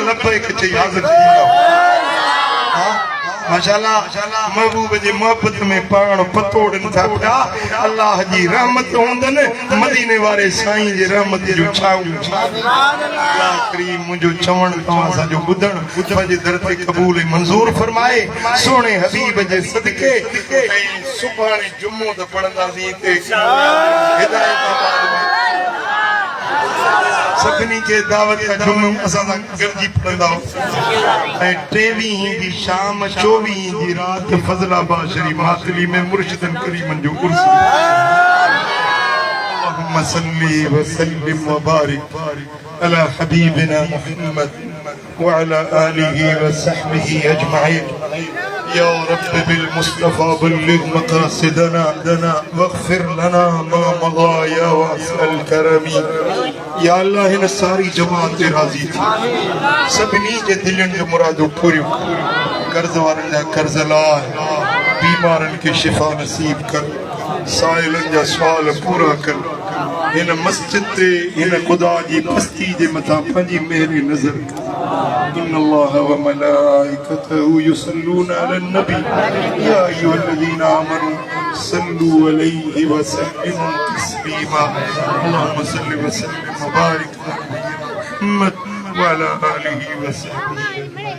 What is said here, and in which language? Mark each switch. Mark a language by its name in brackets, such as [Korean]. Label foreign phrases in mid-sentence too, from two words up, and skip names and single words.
[Sindhi] लभ हिकु चई हाज़िर थी वेंदा माशाअल्लाह महबूब जी मोहब्बत में पाण पतोड़न था पिया अल्लाह जी रहमत हूंदन मदीने वारे साईं जे रहमत जो छाऊं अल्लाह करीम मुंहिंजो चवण तव्हां सां जो ॿुधण पंहिंजे दर ते क़बूल मंज़ूर फरमाए सोने हबीब जे सदके ऐं सुभाणे जुमो त पढ़ंदासीं हिते हिदायत सभिनी के दावत का जुम्मो असां सां गॾिजी पढ़ंदा ऐं 23 जी शाम 24 जी रात फज़लाबाद शरीफ मातली में मुर्शिदन करीमन जो उर्स [Arabic] اللهم صل وسلم وبارك على حبيبنا محمد وعلى آله وصحبه أجمعين يا رب بالمصطفى بلغ مقاصدنا واغفر لنا ما مضى يا واسع الكرم يا الله [Sindhi] इन सारी जमात ते राज़ी थी सभिनी जे दिलनि जो मुरादो पूरियूं कर्ज वारनि जा कर्ज लाह बीमारनि खे शिफ़ा नसीब कर साइलनि जा सुवाल पूरा कर इन मस्जिद ते इन खुदा जी बस्ती जे मथां पंहिंजी मेहर नज़र [Arabic] إن الله وملائكته يصلون على النبي يا أيها الذين آمنوا صلوا عليه وسلموا تسليما اللهم صل وسلم وبارك على محمد وعلى آله وصحبه